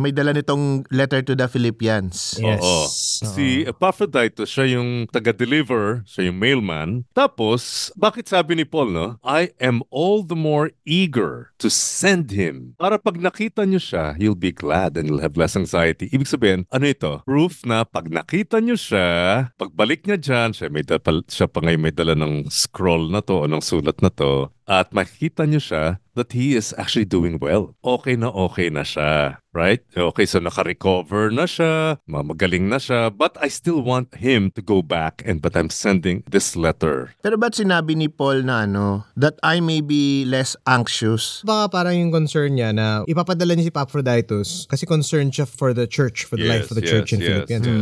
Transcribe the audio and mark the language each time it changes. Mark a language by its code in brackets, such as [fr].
[tl] May dala nitong [en] letter to the Philippians. Yes. [tl] Oo. Si Epaphroditus, siya yung taga-deliver, siya yung mailman. Tapos, bakit sabi ni [en] Paul, I am all the more eager to send him. [tl] Para pag nakita niyo siya, [en] you'll be glad and you'll have less anxiety. [tl] Ibig sabihin, ano ito? Proof na pag nakita niyo siya, pagbalik niya dyan, siya pa ngayon may dala ng scroll na to o ng sulat na to, at makikita niyo siya [en] that he is actually doing well. [tl] Okay na siya. Right? [en] Okay, [tl] so naka-recover na siya, [en] magaling na siya, but I still want him to go back but I'm sending this letter. [tl] Pero ba't sinabi ni Paul na [en] that I may be less anxious? [tl] Baka parang yung concern niya na ipapadala niya si Epaphroditus kasi concerned siya [en] for the church, for the life of the church in Philippians.